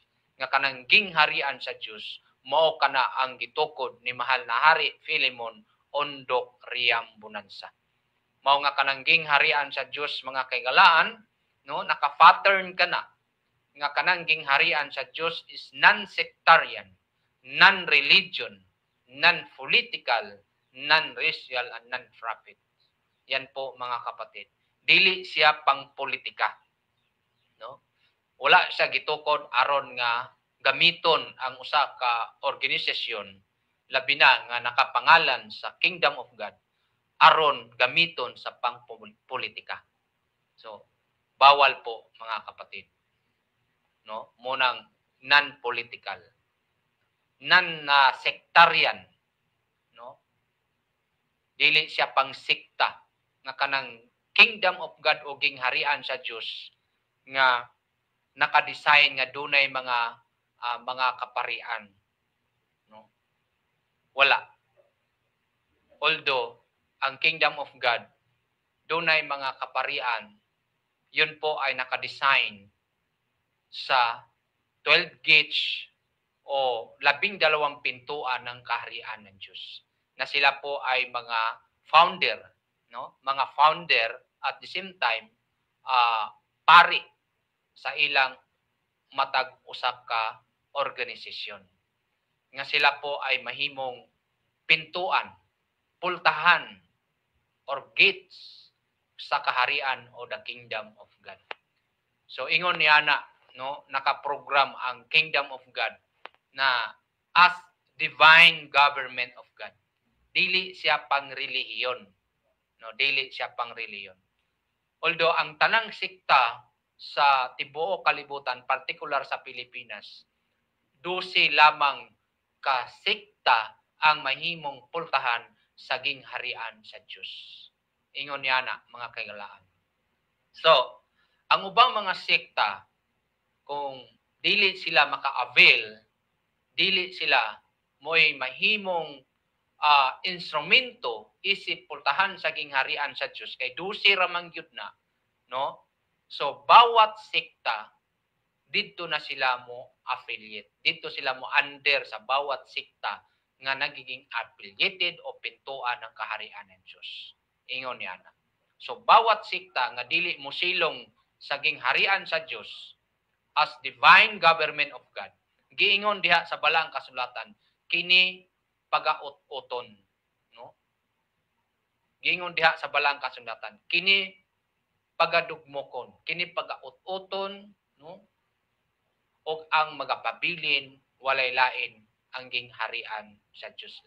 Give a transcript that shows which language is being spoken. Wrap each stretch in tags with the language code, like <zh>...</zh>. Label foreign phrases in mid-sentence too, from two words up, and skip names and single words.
<ceb>Nga kanang gingharian sa Dios mao kana ang gitukod ni mahal na Hari Philemon Ondok Riambunansa. Mao nga kanang gingharian sa Dios mga kaigalaan, no, naka-pattern kana nga kanang gingharian sa Dios</ceb> <en>is non-sectarian, non-religion, non-political, non-racial, and non-profit.</en> <tl>Yan po mga kapatid.</tl> <ceb>Dili siya pang politika, no? Wala siya gitukod aron nga gamiton ang usa ka organisasyon labi na nga nakapangalan sa</ceb> <en>Kingdom of God</en> <ceb>aron gamiton sa pang-politika. So,</ceb> <tl>bawal po mga kapatid. No?</tl> <en>Munang non-political, non-sectarian, no?</en> <ceb>Dili siya pang sikta nga kanang</ceb> <en>kingdom of God</en> <ceb>o gingharian sa Dios nga naka-design nga dunay mga kaparian, no?</ceb> <tl>Wala. Although ang</tl> <en>kingdom of God</en> <ceb>dunay mga kaparian,</ceb> <tl>yun po ay naka-design sa 12 gates o 12 pintuan ng kaharian ng Diyos. Na sila po ay mga founder, no?</tl> <ceb>Mga founder</ceb> <en>at the same time</en> <ceb>pari sa ilang matag usa ka organisasyon. Nga</ceb> <tl>sila po ay</tl> <ceb>mahimong pintuan, pultahan or gates sa kaharian o</ceb> <en>the kingdom of God.</en> <ceb>So ingon niya na, no, nakaprogram ang kingdom of God na as</ceb> <en>divine government of God.</en> <ceb>Dili siya pang relihiyon, no, dili siya pang relihiyon. Although ang tanang sikta sa tibuok kalibutan, particular sa Pilipinas, 12 lamang ka sikta ang mahimong pultahan sa gingharian sa Diyos. Ingon niya na, mga kaigalaan. So, ang ubang mga sekta, kung dili sila maka-avail, dili sila mo'y mahimong instrumento isip pultahan sa gingharian sa Diyos, kay 12 ramang yun na, no? So,</ceb> <tl>bawat sekta, dito na sila mo affiliate. Dito sila mo under sa bawat sekta nga nagiging affiliated o pintuan ng kaharian ng Diyos.</tl> <ceb>Ingon niya na. So, bawat sekta nga dili mo silong sa gingharian sa Diyos as</ceb> <en>divine government of God,</en> <ceb>giingon diha sa balang kasulatan, kini pagaut-uton, no? Giingon diha sa balang kasulatan, kini pagadugmokon, kini pagaut-uton, no? O ang magapabilin walay lain ang gingharian sa Diyos lang.</ceb>